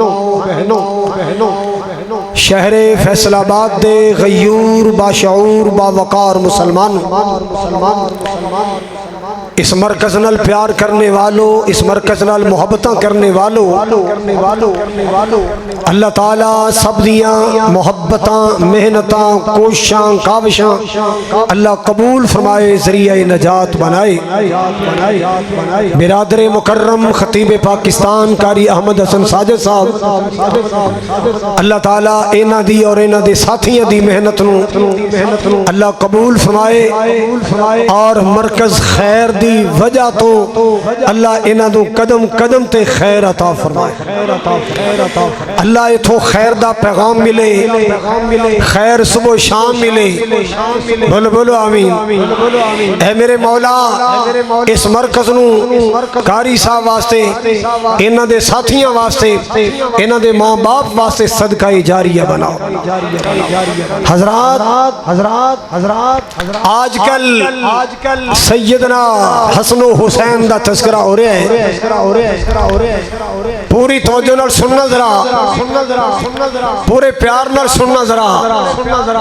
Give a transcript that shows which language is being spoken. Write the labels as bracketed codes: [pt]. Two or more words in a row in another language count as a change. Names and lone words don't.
[pa] شہر فیصل آباد دے غیور باشعور باوقار مسلمان اس مرکز نال پیار کرنے والوں، اس مرکز نال محبتاں کرنے والوں اللہ تعالیٰ سب دیاں محبتاں، محنتاں، کوششاں، کاوشاں اللہ قبول فرمائے، ذریعہ نجات بنائے۔ برادر مکرم خطیب پاکستان قاری احمد حسن ساجد صاحب، اللہ تعالیٰ اینا دی اور اینا دے ساتھیاں دی محنت نو اللہ قبول فرمائے، اور مرکز خیر دی وجہ تو اللہ اینا دو قدم قدم تے خیر عطا فرمائے، اللہ اتھو خیر دا پیغام ملے، خیر صبح و شام ملے، بولو بولو آمین۔ اے میرے مولا اس مرکز نو قاری صاحب واسطے، اینا دے ساتھیاں واسطے، اینا دے ماں باپ واسطے صدقہ جاریہ بناؤ۔ حضرات آج کل سیدنا حسن و حسین دا تذکرہ ہو رہا ہے، پوری توجہ نال سننا ذرا، پورے پیار نال سننا ذرا۔